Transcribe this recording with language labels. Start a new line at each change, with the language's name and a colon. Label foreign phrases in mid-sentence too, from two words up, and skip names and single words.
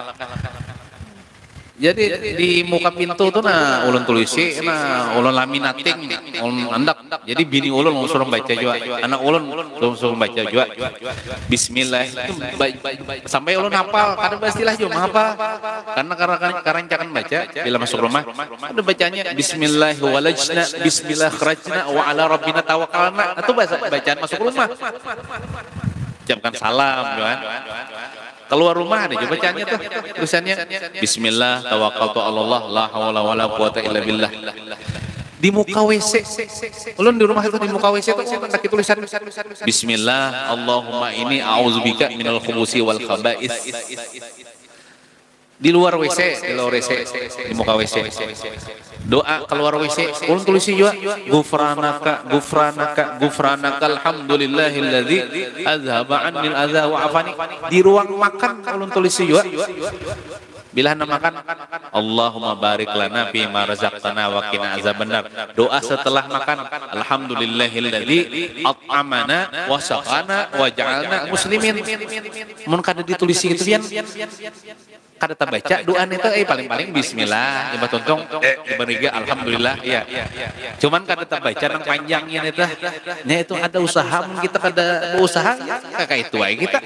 Banjar: Jadi di muka pintu tuh nah ulun tulisi, nah ulun laminating, ulun andak. Jadi bini ulun suruh baca juga, anak ulun suruh baca juga. Bismillah. Sampai ulun hafal, kada pastilah juga hafal. Karena karancakan baca bila masuk rumah, ada bacanya
Arabic: بسم الله ولجنا بسم الله خرجنا وعلى ربنا توكلنا.
Banjar: Itu bacaan masuk rumah. Ucapkan salam, kan? Keluar rumah ada juga bacaannya tuh tulisannya
Arabic: بسم الله توكلت على الله لا حول ولا قوة إلا بالله.
Banjar: Di muka WC. Ulun di rumah itu di muka WC tuh pakai tulisan
Arabic: بسم الله اللهم إني أعوذ بك من الخبث والخبائث.
Banjar: Di luar WC, di muka WC. Doa keluar WC, ulun tulisi juga
Arabic: غفرانك الحمد لله الذي أذهب عني الأذى وعافاني.
Banjar: Di ruang makan ulun tulisi juga Bila anda makan,
Arabic: اللهم بارك لنا فيما رزقتنا وقنا عذاب النار.
Banjar: Doa setelah makan,
Arabic: الحمد لله الذي أطعمنا وسقانا وجعلنا مسلمين.
Banjar: Mun kada ditulis gitu pian. Kada tabaca doa itu paling-paling bismillah, ibarat tontong diberiga alhamdulillah ya. Cuman kada tabaca nang panjangnya eta. Nya itu ada usaha mun kita kada berusaha ya kakak itu aja kita.